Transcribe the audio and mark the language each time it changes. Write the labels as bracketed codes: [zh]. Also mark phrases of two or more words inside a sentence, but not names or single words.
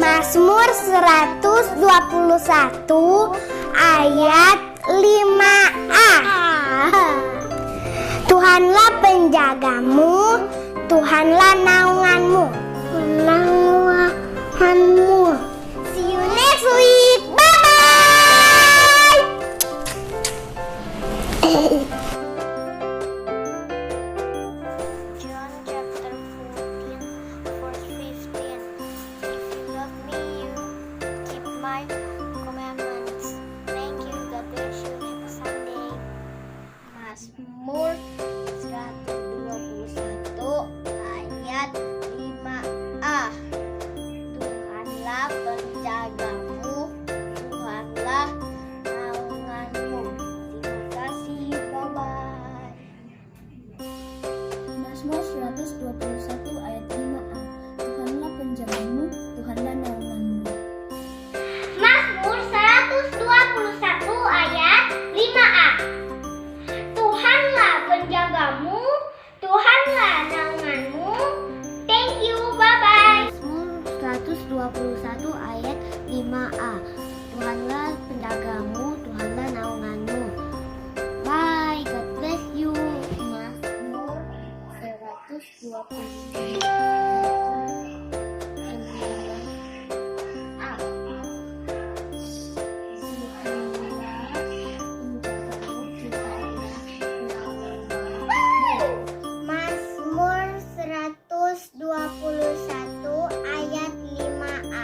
[id] Mazmur 121 ayat 5a. Tuhanlah penjagamu, Tuhanlah naunganmu. [en] See you next week. Bye. John chapter 14, verse 15. If you love me, you keep my commandments. Thank you. God bless you. Have a Sunday. [id] Mazmur 121 ayat 5a. Tuhanlah penjagamu, Tuhanlah naunganmu. Terima kasih. Bye-bye. Mazmur 121 ayat 5a. Tuhanlah penjagamu, Tuhanlah naunganmu. Mazmur 121 ayat 5a. Tuhanlah penjagamu, Tuhanlah naunganmu. [en] Thank you, bye-bye. [id] Mazmur 121 ayat 5a. Tuhanlah penjagamu, Tuhanlah naunganmu. [en] Bye, God bless you. [id] Mazmur 121 Mazmur 121 ayat 5a.